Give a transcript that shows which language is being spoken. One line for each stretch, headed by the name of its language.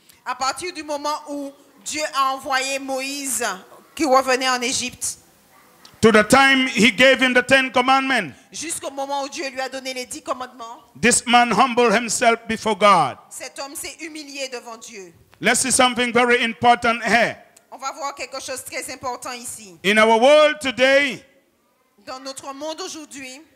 French: À partir du moment où Dieu a envoyé Moïse qui revenait en Égypte,
English: to the time he gave him the 10 commandments,
French: jusqu'au moment où Dieu lui a donné les 10 commandements,
English: this man humbled himself before God.
French: cet homme s'est humilié devant Dieu.
English: Let's see something very important here.
French: On va voir quelque chose de très important ici.
English: In our world today,
French: Dans notre monde aujourd'hui,